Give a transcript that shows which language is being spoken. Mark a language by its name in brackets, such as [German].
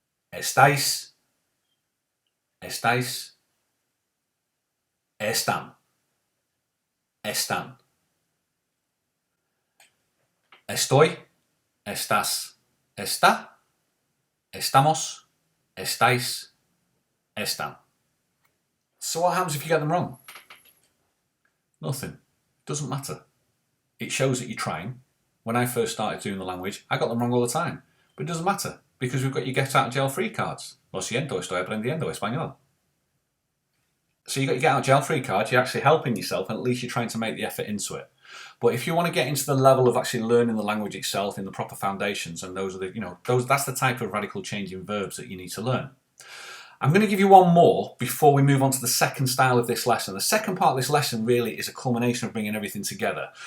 [Spanish] Estáis, estáis, están, están. Estoy, estás, está, estamos, estáis, están. [English] So what happens if you get them wrong? Nothing. Doesn't matter. It shows that you're trying. When I first started doing the language, I got them wrong all the time. But it doesn't matter, because we've got your get out of jail free cards. [Spanish] Lo siento, estoy aprendiendo español. [English] So you got your get out of jail free card, you're actually helping yourself, and at least you're trying to make the effort into it. But if you want to get into the level of actually learning the language itself in the proper foundations, and those are the, that's the type of radical changing verbs that you need to learn. I'm going to give you one more before we move on to the second style of this lesson. The second part of this lesson really is a culmination of bringing everything together.